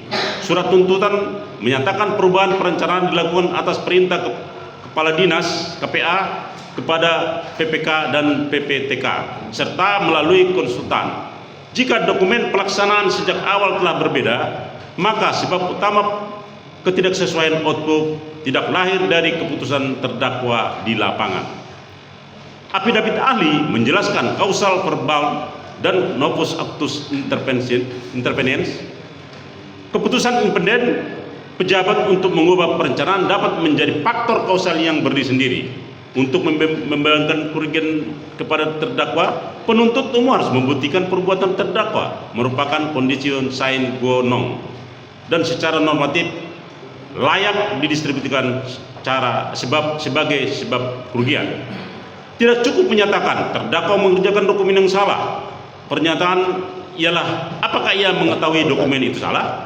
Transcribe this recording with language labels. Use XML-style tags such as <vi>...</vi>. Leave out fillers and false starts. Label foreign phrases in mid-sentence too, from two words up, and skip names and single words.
<id>Surat tuntutan menyatakan perubahan perencanaan dilakukan atas perintah Kepala Dinas KPA kepada PPK dan PPTK serta melalui konsultan. Jika dokumen pelaksanaan sejak awal telah berbeda, maka sebab utama ketidaksesuaian output tidak lahir dari keputusan terdakwa di lapangan. Affidavit ahli menjelaskan kausal verbal dan</id> <la>novus actus interveniens.</la> <id>Keputusan independen pejabat untuk mengubah perencanaan dapat menjadi faktor kausal yang berdiri sendiri. Untuk membayangkan kerugian kepada terdakwa, penuntut umum harus membuktikan perbuatan terdakwa merupakan</id> <la>condition sine qua non</la> <id>dan secara normatif layak didistribusikan sebagai sebab kerugian. Tidak cukup menyatakan terdakwa mengerjakan dokumen yang salah. Pernyataan ialah apakah ia mengetahui dokumen itu salah?</id>